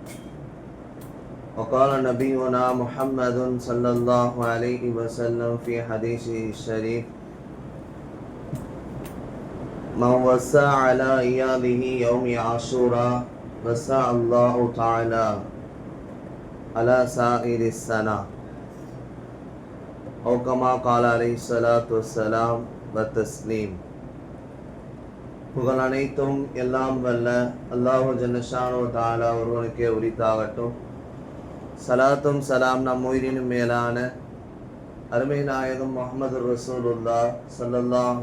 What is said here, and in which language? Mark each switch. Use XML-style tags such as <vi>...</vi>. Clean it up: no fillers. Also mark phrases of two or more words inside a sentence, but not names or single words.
<ar>وقال نبينا محمد صلى الله عليه وسلم في حديثه الشريف: من وسع على عياله يوم عاشوراء وسع الله تعالى على سائر السنة. أو كما قال عليه الصلاة والسلام வத்தஸ்லீம்.</ar> <ta>புகழ் அனைத்தும் எல்லாம் வல்ல</ta> <ar>الله جل شأنه تعالى</ar> <ta>ஒருவனுக்கே உரித்தாகட்டும். சலாத்தும் சலாம் நம் உயிரினும் மேலான அருமை நாயகம் முஹம்மது</ta> <ar>رسول الله صلى الله</ar>